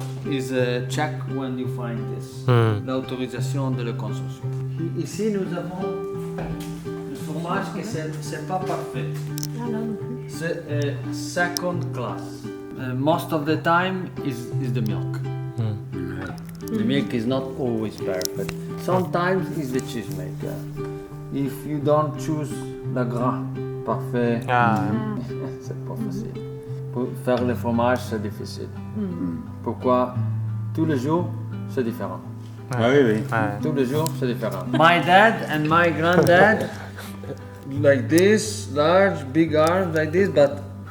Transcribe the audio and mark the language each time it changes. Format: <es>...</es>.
<en>Is a check when you find this.</en> <fr>L'autorisation de la consommation. Ici, nous avons le fromage que c'est pas parfait. Ah là non plus. C'est</fr> <en>second class. Most of the time is the milk. The milk is not always perfect. Sometimes it's the cheesemaker. If you don't choose</en> <fr>le gras parfait, c'est pas facile. Pour faire le fromage, c'est difficile. Pourquoi? Tous les jours, c'est différent. Ah oui, oui. Tous les jours, c'est différent.</fr> <en>My dad and my granddad, like this, large, big arms like this, but</en>